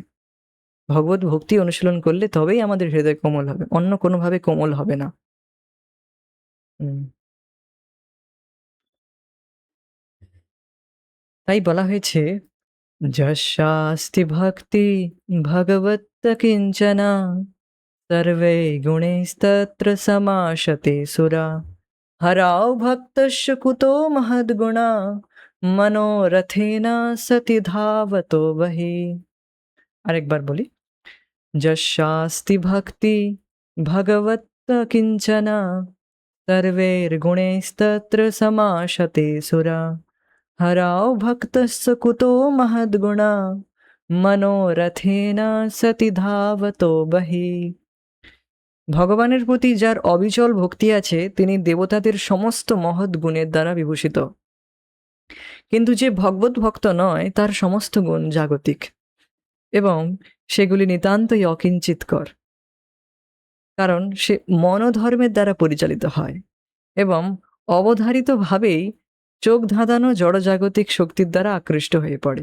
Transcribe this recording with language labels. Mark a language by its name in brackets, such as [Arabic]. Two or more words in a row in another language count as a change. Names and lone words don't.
[Bangla] ভগবত ভক্তি অনুশীলন করলে তবেই আমাদের হৃদয় কোমল হবে, অন্য কোনোভাবে কোমল হবে না। তাই বলা হয়েছে, [Sanskrit] যস্যাস্তি ভক্তি ভগবত্ত কিঞ্চনা सर्वे गुणैस्तत्र समाशते सुरा हराओ भक्तस्य कुतो महद्गुणा मनोरथेन सति धावतो बहि। [Bangla] আরেকবার বলি, [Sanskrit] যস্যাস্তি ভক্তি ভগবত্ত কিঞ্চনা सर्वैर्गुणैस्तत्र समाशते सुरा हराओ भक्तस्य कुतो महद्गुणा मनोरथेन सति धावतो बहि। [Bangla] ভগবানের প্রতি যার অবিচল ভক্তি আছে তিনি দেবতাদের সমস্ত মহৎ গুণের দ্বারা বিভূষিত, কিন্তু যে ভগবত ভক্ত নয় তার সমস্ত গুণ জাগতিক এবং সেগুলি নিতান্তই অকিঞ্চিতকর, কারণ সে মনোধর্মের দ্বারা পরিচালিত হয় এবং অবধারিতভাবেই চোখ ধাঁধানো জড়জাগতিক শক্তির দ্বারা আকৃষ্ট হয়ে পড়ে।